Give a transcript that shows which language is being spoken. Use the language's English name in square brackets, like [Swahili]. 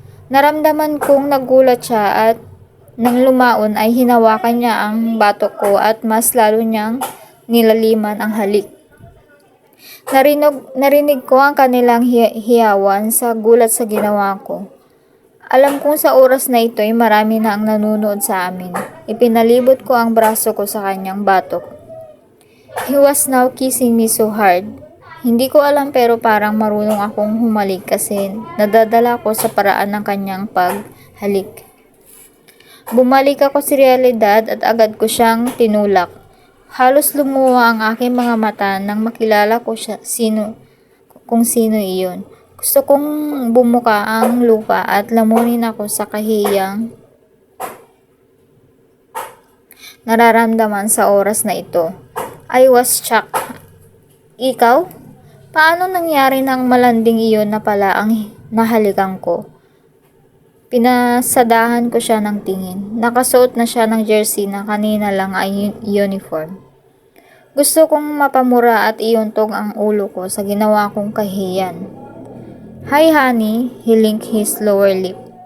[Filipino] Naramdaman kong nagulat siya at nang lumaon ay hinawakan niya ang batok ko at mas lalo niyang nilaliman ang halik. Narinig ko ang kanilang hiyawan sa gulat sa ginawa ko. Alam kong sa oras na ito ay marami na ang nanonood sa amin. Ipinalibot ko ang braso ko sa kanyang batok. [English] He was now kissing me so hard. [Filipino] Hindi ko alam pero parang marunong akong humalik kasi nadadala ko sa paraan ng kanyang paghalik. Bumalik ako sa realidad at agad ko siyang tinulak. Halos lumuha ang aking mga mata nang makilala ko siya kung sino iyon. Gusto kong bumuka ang lupa at lamunin ako sa kahiyang nararamdaman sa oras na ito. [English] I was shocked. [Filipino] Ikaw? Paano nangyari nang malanding iyon na pala ang nahalikan ko? Pinasadahan ko siya ng tingin. Nakasuot na siya ng jersey na kanina lang ay uniform. Gusto kong mapamura at iuntog ang ulo ko sa ginawa kong kahiyan. [English] Hi honey, he licked his lower lip.